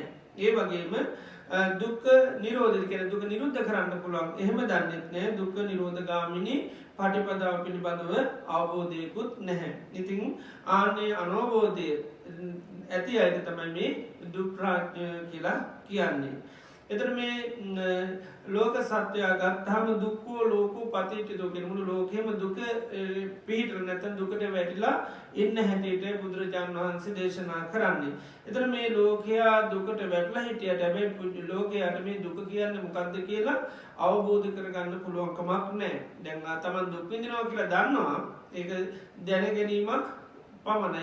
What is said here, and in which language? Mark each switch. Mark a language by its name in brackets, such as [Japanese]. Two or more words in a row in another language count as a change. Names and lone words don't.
[Sinhala] ඒ වගේම දුක්ඛ නිරෝධය කියන දුක නිරුද්ධ කරන්න පුළුවන් එහෙම දන්නේ නැහැ. දුක්ඛ නිරෝධ ගාමිනී පටිපදාව පිළිබඳව අවබෝධයකුත් නැහැ. ඉතින් ආන්නේ අනවබෝධය ඇති අයට තමයි මේ දුප්ප්‍රාඥ කියලා කියන්නේ. එතකොට මේ ලෝක සත්‍යය ගත්තාම [Pali] දුක්ඛෝ ලෝකෝ පතිච්චිතෝ [Sinhala] කියන මුළු ලෝකෙම දුක පිහිටලා නැත්නම් දුකට වැටිලා ඉන්න හැටියට බුදුරජාණන් වහන්සේ දේශනා කරන්නේ. එතකොට මේ ලෝකයා දුකට වැටලා හිටියට හැබැයි ලෝකයාට මේ දුක කියන්නේ මොකක්ද කියලා අවබෝධ කරගන්න පුළුවන් කමක් නැහැ. දැන් තමන් දුක් විඳිනවා කියලා දන්නවා. ඒක දැන ගැනීමක් පමණයි.